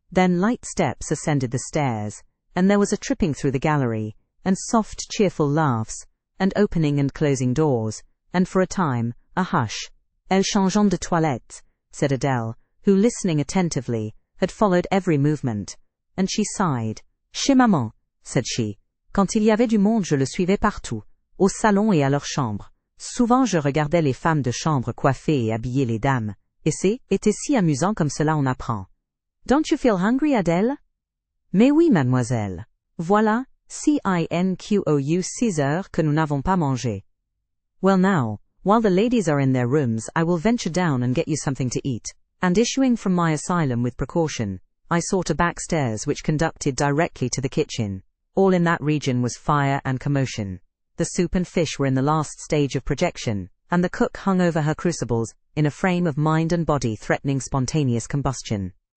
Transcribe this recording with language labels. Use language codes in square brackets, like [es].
[en] Then light steps ascended the stairs, and there was a tripping through the gallery, and soft cheerful laughs, and opening and closing doors, and for a time, a hush. [fr] "Elle changeant de toilette," [en] said Adele, who, listening attentively, had followed every movement, and she sighed. [fr] "Chez maman," [en] said she, [fr] "quand il y avait du monde je le suivais partout, au salon et à leur chambre. Souvent je regardais les femmes de chambre coiffer et habiller les dames, et c'était si amusant comme cela on apprend. [en] Don't you feel hungry, Adèle?" [fr] "Mais oui, mademoiselle. Voilà, cinq ou 6 heures que nous n'avons pas mangé." [en] "Well now, while the ladies are in their rooms I will venture down and get you something to eat." And issuing from my asylum with precaution, I sought a back stairs which conducted directly to the kitchen. All in that region was fire and commotion. The soup and fish were in the last stage of projection, and the cook hung over her crucibles, in a frame of mind and body threatening spontaneous combustion.